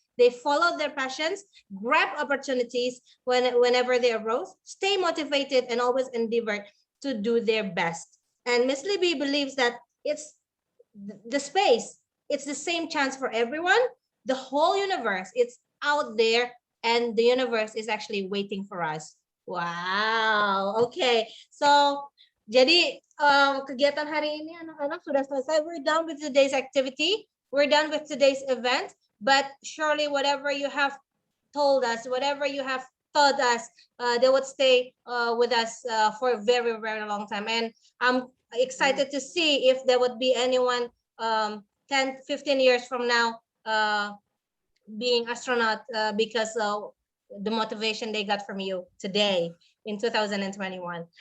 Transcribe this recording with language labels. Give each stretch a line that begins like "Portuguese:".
English: They followed their passions, grabbed opportunities whenever they arose, stay motivated, and always endeavored to do their best. And Miss Libby believes that it's the space, it's the same chance for everyone. The whole universe, it's out there, and the universe is actually waiting for us. Wow. Okay.
Indonesian: So, jadi kegiatan hari ini anak-anak sudah selesai.
English: We're done with today's activity. We're done with today's event. But surely whatever you have told us, whatever you have taught us, they would stay with us for a very, very long time. And I'm excited to see if there would be anyone 10, 15 years from now being astronaut because the motivation they got from you today in 2021.